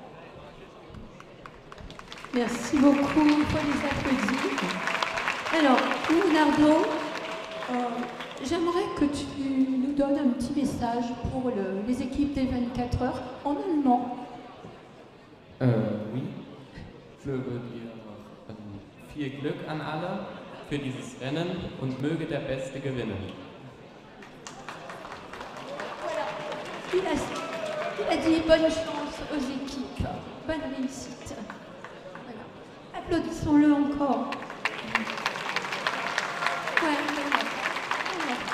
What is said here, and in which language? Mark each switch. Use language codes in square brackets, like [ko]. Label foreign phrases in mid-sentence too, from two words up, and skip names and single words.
[fr] Merci beaucoup, il faut les applaudir. Alors, Leonardo, j'aimerais que tu nous donnes un petit message pour les équipes des 24 heures en allemand. Oui, je veux dire [de] viel Glück an alle für dieses Rennen und möge der Beste gewinnen. [fr] Voilà, il a dit bonne chance aux équipes, bonne réussite. Voilà. Applaudissons-le encore. Ouais, voilà.